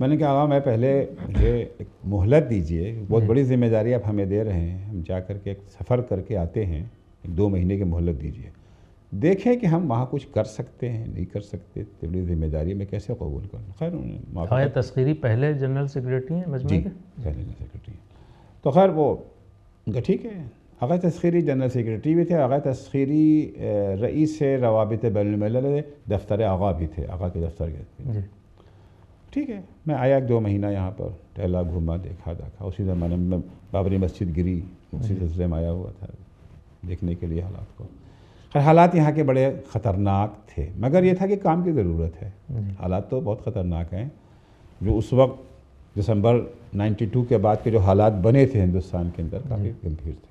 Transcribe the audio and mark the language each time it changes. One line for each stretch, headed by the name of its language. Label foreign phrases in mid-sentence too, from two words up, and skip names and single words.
Urdu: میں نے کہا آقا میں پہلے مجھے ایک مہلت دیجئے، بہت بڑی ذمہ داری آپ ہمیں دے رہے ہیں، ہم جا کر کے ایک سفر کر کے آتے ہیں، 2 مہینے کی مہلت دیجئے، دیکھیں کہ ہم وہاں کچھ کر سکتے ہیں نہیں کر سکتے، بڑی ذمہ داری میں کیسے قبول کروں۔ خیر انہوں نے آقا تسخیری پہلے جنرل سیکریٹری ہیں مجمع کے؟ پہلے جنرل سیکریٹری، تو خیر وہ ان کا ٹھیک ہے، آقا تسخیری جنرل سیکریٹری بھی تھے، آقا تسخیری
Persian: رئیس روابط بین الملل دفتر آقا
Urdu: بھی تھے، آقا کے دفتر کے۔ ٹھیک ہے، میں آیا 2 مہینہ یہاں پر، ٹہلا گھوما دیکھا اسی زمانے میں بابری مسجد گری، اسی سلسلے میں آیا ہوا تھا دیکھنے کے لیے حالات کو۔ خیر حالات یہاں کے بڑے خطرناک تھے، مگر یہ تھا کہ کام کی ضرورت ہے، حالات تو بہت خطرناک ہیں، جو اس وقت دسمبر 92 کے بعد کے جو حالات بنے تھے ہندوستان کے اندر کافی گمبھیر تھے۔